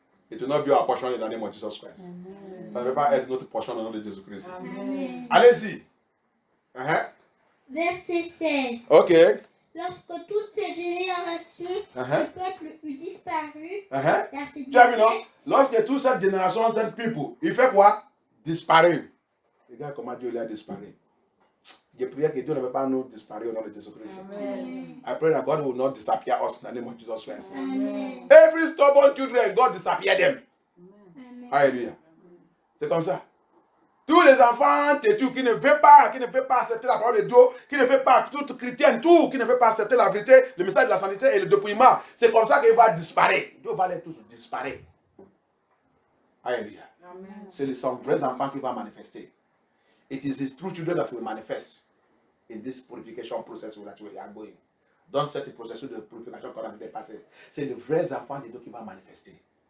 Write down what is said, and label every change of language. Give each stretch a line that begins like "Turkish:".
English: It will not be our portion in the name of Jesus Christ.
French: Ça ne veut pas être notre portion dans le nom de Jésus-Christ. Allez-y. Verset 16. Ok. Lorsque toute cette génération, ce peuple eut disparu, verset 17. Tu as vu, non? Lorsque toute cette génération, cette people, il fait quoi? Disparu. Regarde comment Dieu l'a disparu. Je prie que Dieu ne veut pas nous disparaître au nom de Jésus-Christ.
English: I pray that God will not disappear us in the name of Jesus Christ. Amen. Every stubborn children, God disappear them. Amen.
French: Alléluia. C'est comme ça. Tous les enfants têtus qui ne veulent pas accepter la parole de Dieu, qui ne veulent pas, tout chrétien, tout, qui ne veut pas accepter la vérité, le message de la sainteté et le dépouillement, c'est comme ça qu'il va disparaître. Dieu va les tous disparaître. Alléluia. C'est son vrai enfant qui va manifester.
English: It is his true children that will manifest in this purification process that we are going.
French: Dans cette processus de purification qu'on a dépassé, c'est le vrai enfant de Dieu qui va manifester.